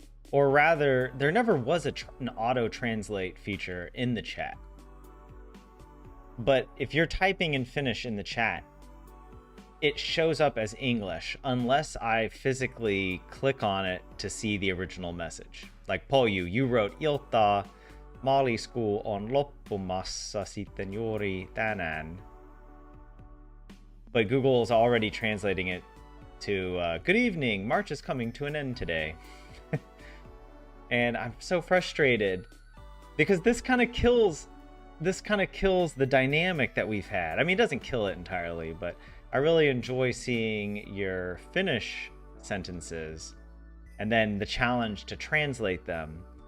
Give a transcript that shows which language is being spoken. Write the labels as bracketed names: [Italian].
[English] Or rather, there never was an auto translate feature in the chat. But if you're typing in Finnish in the chat, it shows up as English unless I physically click on it to see the original message. Like Polju, you wrote [Finnish] Ilta, maaliskuu on loppumassa sitten juuri tänään. [English] But Google is already translating it to good evening, March is coming to an end today. And I'm so frustrated because this kind of kills the dynamic that we've had. I mean, it doesn't kill it entirely, but I really enjoy seeing your Finnish sentences and then the challenge to translate them.